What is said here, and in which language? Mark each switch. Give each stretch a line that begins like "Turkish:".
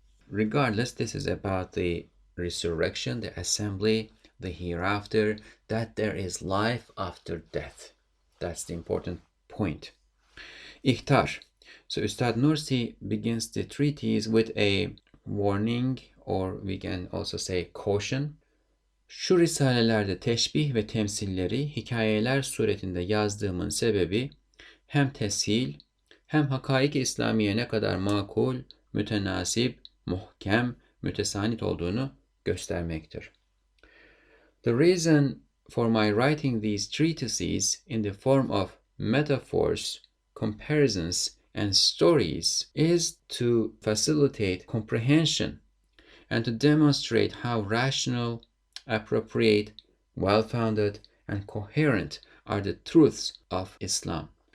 English: Regardless, this is about the resurrection, the assembly, the hereafter, that there is life after death. That's the important point. İhtar. So Ustad Nursi begins the treatise with a warning, or we can also say caution.
Turkish: Şu risalelerde teşbih ve temsilleri hikayeler suretinde yazdığımın sebebi hem teshil hem hakaik-i İslamiye ne kadar makul, mütenasip, muhkem, mütesanit olduğunu göstermektir.
English: The reason for my writing these treatises in the form of metaphors, comparisons, and stories is to facilitate comprehension and to demonstrate how rational, appropriate, well-founded, and coherent are the truths of Islam.